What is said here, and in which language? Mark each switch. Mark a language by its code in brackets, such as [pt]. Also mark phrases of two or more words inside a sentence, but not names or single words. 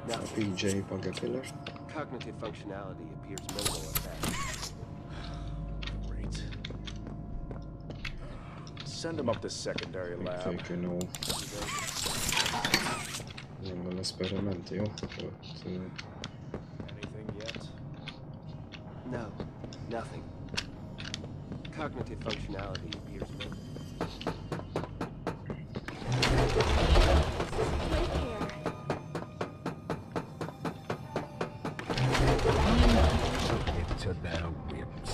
[en] PJ Pagakiller. Cognitive functionality appears minimal at best. Great. Send him up to secondary lab. [mt] Fej kienu jagħmlu l-esperimenti, [en] Anything yet? No, nothing. Cognitive functionality appears minimal. Into their whims.